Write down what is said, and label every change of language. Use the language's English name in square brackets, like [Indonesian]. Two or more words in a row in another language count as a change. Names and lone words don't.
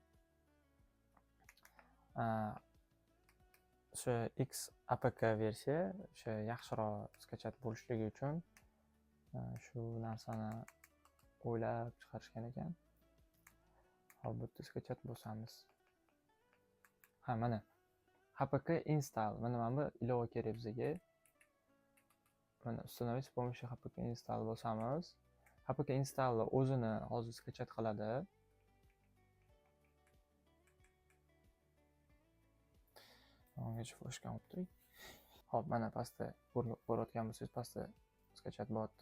[Uzbek] O'sha X APK versiya o'sha yaxshiroq skachat bo'lishligi uchun shu narsani o'ylab chiqarishgan ekan. Hop, bu yerda skachat bosamiz. Mana APK install. Mana bu ilova kerak bizga. Mana [Russian] установить с помощью [Uzbek] APK install bosamiz. APK install o'zini hozir skachat qiladi. Ungacha flashka olib turing. Hop, mana pastda ko'rayotgan bo'lsangiz, pastda skachat bo'lyapti.